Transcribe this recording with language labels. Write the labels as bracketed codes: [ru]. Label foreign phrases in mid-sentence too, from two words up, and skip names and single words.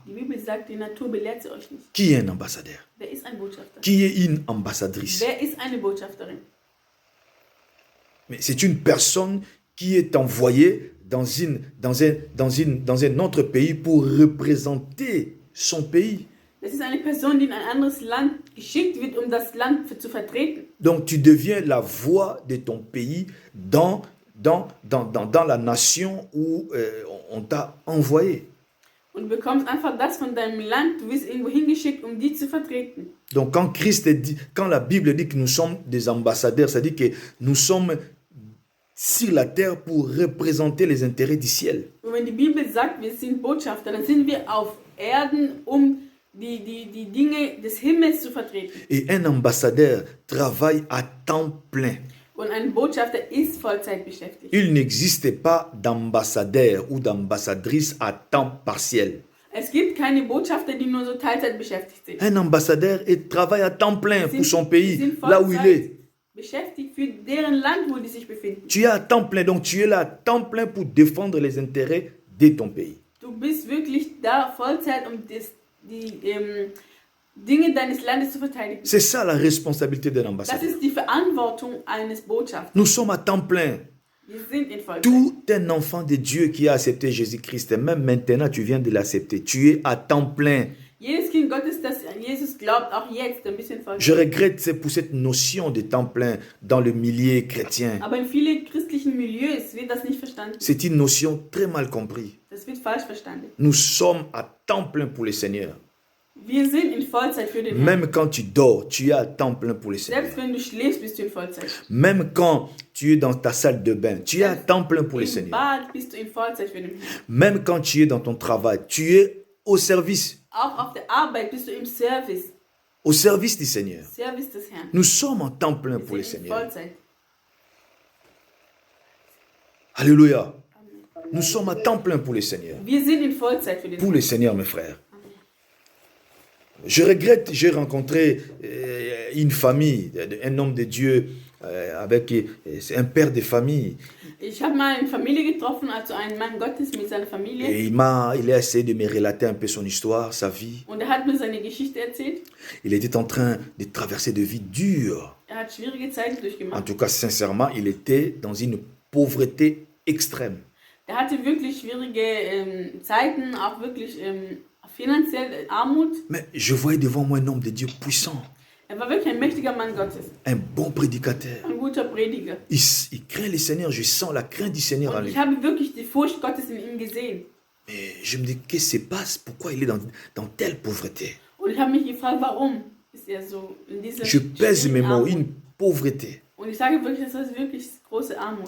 [de] Die Bibel sagt, die Natur belehrt sie euch nicht. [fr] Qui est un ambassadeur? [de] Wer ist ein Botschafter? [fr] Qui est une ambassadrice? [de] Wer ist eine Botschafterin? [fr] Mais c'est une personne qui est envoyée dans un autre pays pour représenter son pays. [de] Das Es ist eine Person, die in ein anderes Land geschickt wird, um das Land zu vertreten. [fr] Donc tu deviens la voix de ton pays dans la nation où on t'a envoyé. [de] Und du bekommst einfach das von deinem Land, du wirst irgendwo hingeschickt, um die zu vertreten. [fr] Donc quand la Bible dit que nous sommes des ambassadeurs, ça dit que nous sommes sur la terre pour représenter les intérêts du ciel. [de] Und wenn die Bibel sagt, wir sind Botschafter, dann sind wir auf Erden, um die Dinge des Himmels zu vertreten. [fr] Et un ambassadeur travaille à temps plein. [de] Und ein Botschafter ist Vollzeit beschäftigt. [fr] Il n'existe pas d'ambassadeur ou d'ambassadrice à temps partiel. [de] Es gibt keine Botschafter, die nur so Teilzeit beschäftigt sind. [fr] Un ambassadeur travaille à temps plein pour son pays, [de] sind [fr] là où il est. [de] beschäftigt für deren Land, wo die sich befinden. [fr] Tu es à temps plein, donc tu es là à temps plein pour défendre les intérêts de ton pays. [de] Du bist wirklich da Vollzeit, um die Dinge deines Landes zu verteidigen. [fr] C'est ça la responsabilité d'un [de] Das [fr] ambassadeur. [de] ist die Verantwortung eines Botschafters. [fr] Nous sommes à temps plein. [de] Wir sind in Vollzeit. [fr] Tout un enfant de Dieu qui a accepté Jésus-Christ, et même maintenant tu viens de l'accepter, tu es à temps plein. [de] Jedes Kind Gottes, das an Jesus glaubt, auch jetzt ein bisschen Vollzeit. [fr] Je regrette c'est pour cette notion de temps plein dans le milieu chrétien. [de] Aber in vielen christlichen Milieus wird das nicht verstanden. [fr] C'est une notion très mal comprise. [de] Das wird falsch verstanden. [fr] Nous sommes à temps plein pour le Seigneur. [de] Wir sind in Vollzeit für den Herrn. [fr] Même quand tu dors, tu es à temps plein pour le Seigneur. [de] Selbst wenn du schläfst, bist du in Vollzeit. [fr] Même quand tu es dans ta salle de bain, tu es à temps plein pour le [de] Im [fr] Seigneur. [de] Bad bist du in Vollzeit für den Herrn. [fr] Même quand tu es dans ton travail, tu es au service [de] Auch auf der Arbeit bist du im Service. [fr] du Seigneur. [de] Service des Herrn. [fr] Nous sommes en temps plein pour le [de] Wir sind in [fr] Seigneur. [de] Vollzeit. [fr] Alléluia. Nous sommes à temps plein pour le Seigneur. [de] Wir sind in Vollzeit für den [fr] Pour [de] Herrn. [fr] le Seigneur, mes frères. Je regrette, j'ai rencontré une famille, un homme de Dieu avec un père de famille. [de] Ich habe mal eine Familie getroffen, also einen Mann Gottes mit seiner Familie. [fr] Et il a essayé de me relater un peu son histoire, sa vie. [de] Und er hat mir seine Geschichte erzählt. [fr] Il était en train de traverser de vie dure. [de] Er hat schwierige Zeiten [fr] En [de] durchgemacht. [fr] tout cas, sincèrement, il était dans une pauvreté extrême. [de] Er hatte wirklich schwierige Zeiten, auch wirklich finanziell Armut. [fr] Mais je voyais devant moi un homme de Dieu puissant, [de] Er war wirklich ein mächtiger Mann Gottes, [fr] un bon prédicateur. [de] ein guter Prediger. [fr] Il craint le Seigneur, je sens la crainte du Seigneur en [de] Und [fr] lui. [de] ich habe wirklich die Furcht Gottes in ihm gesehen. [fr] Mais je me dis, qu'est-ce qui se passe? Pourquoi il est dans telle pauvreté? [de] Und ich habe mich gefragt, warum ist er so in dieser [fr] Je pèse mes [de] schwierigen [fr] mots, [de] Armut? [fr] une pauvreté. [de] Und ich sage wirklich, das ist wirklich große Armut.